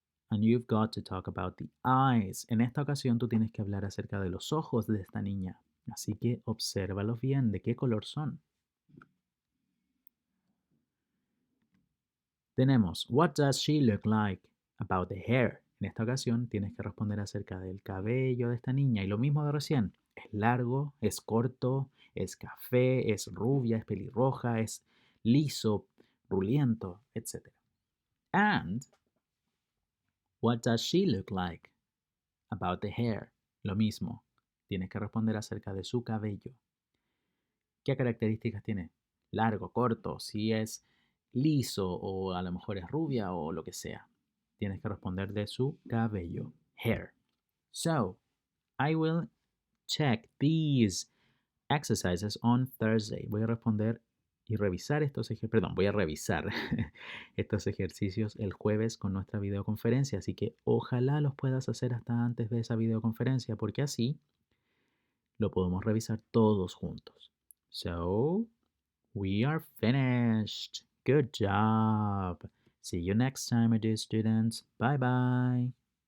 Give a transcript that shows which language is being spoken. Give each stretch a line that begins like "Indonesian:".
English: And you've got to talk about the eyes.
Spanish: En esta ocasión tú tienes que hablar acerca de los ojos de esta niña. Así que obsérvalos bien. ¿De qué color son? Tenemos,
English: what does she look like? About the hair.
Spanish: En esta ocasión tienes que responder acerca del cabello de esta niña. Y lo mismo de recién. ¿Es largo? ¿Es corto? ¿Es café? ¿Es rubia? ¿Es pelirroja? ¿Es liso? ¿Ruliento? Etc.
English: And, what does she look like? About the hair.
Spanish: Lo mismo. Tienes que responder acerca de su cabello. ¿Qué características tiene? Largo, corto, si es liso o a lo mejor es rubia o lo que sea. Tienes que responder de su cabello.
English: Hair. So, I will check these exercises on Thursday.
Spanish: Voy a responder y revisar estos ejercicios, perdón, voy a revisar estos ejercicios el jueves con nuestra videoconferencia, así que ojalá los puedas hacer hasta antes de esa videoconferencia, porque así lo podemos revisar todos juntos.
English: So, we are finished. Good job. See you next time, my dear students. Bye bye.